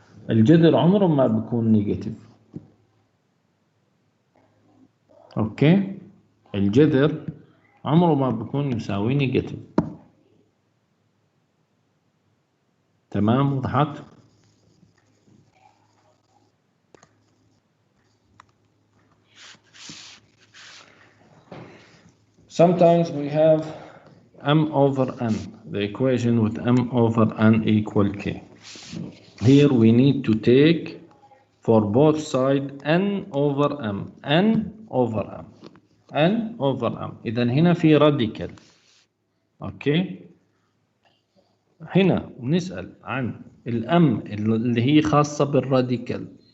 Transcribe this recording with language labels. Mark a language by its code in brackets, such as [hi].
[ar] الجذر عمره ما بيكون نيجاتيف. اوكي. الجذر عمره ما بيكون يساوي نيجاتيف. تمام وضحت؟ [en] Sometimes we have m over n, the equation with m over n equal k. Here we need to take for both sides n over m, n over m, n over m. [ar] إذا هنا في radical. اوكي. هنا بنسأل عن الام اللي هي خاصة بالراديكال.